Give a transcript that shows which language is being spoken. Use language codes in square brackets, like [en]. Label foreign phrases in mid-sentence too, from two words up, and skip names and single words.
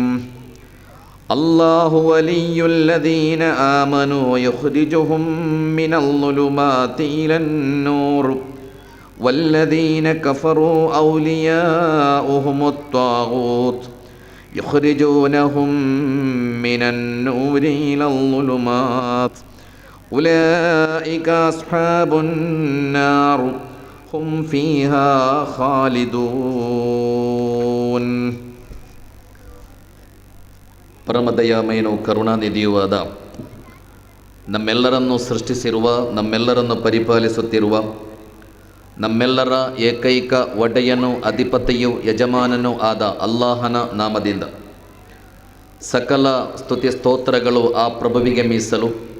[ar] الله ولي الذين آمنوا يخرجهم من الظلمات إلى النور والذين كفروا أولياؤهم الطاغوت يخرجونهم من النور إلى الظلمات أولئك أصحاب النار هم فيها خالدون. [kn] ಪರಮದಯಾಮಯನೂ ಕರುಣಾನಿಧಿಯೂ ಆದ ನಮ್ಮೆಲ್ಲರನ್ನು ಸೃಷ್ಟಿಸಿರುವ, ನಮ್ಮೆಲ್ಲರನ್ನು ಪರಿಪಾಲಿಸುತ್ತಿರುವ, ನಮ್ಮೆಲ್ಲರ ಏಕೈಕ ಒಡೆಯನೂ ಅಧಿಪತಿಯೂ ಯಜಮಾನನೂ ಆದ ಅಲ್ಲಾಹನ ನಾಮದಿಂದ ಸಕಲ ಸ್ತುತಿ ಸ್ತೋತ್ರಗಳು ಆ ಪ್ರಭುವಿಗೆ ಮೀಸಲು.